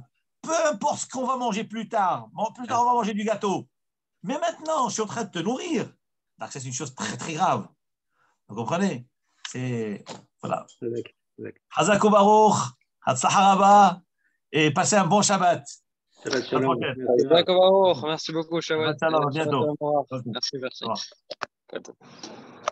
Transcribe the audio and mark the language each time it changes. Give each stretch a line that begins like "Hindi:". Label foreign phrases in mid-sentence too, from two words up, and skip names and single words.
French: Peu importe ce qu'on va manger plus tard. Plus tard, on va manger du gâteau. Mais maintenant, je suis en train de te nourrir. Donc, c'est une chose très, très grave. Vous comprenez? C'est. Voilà.
Hebrew: חזק וברוך, הצלחה רבה,
French: et passez un bon Shabbat.
Hebrew: שבת שלום.
French: D'accord, merci beaucoup, Shabbat. À bientôt. Merci.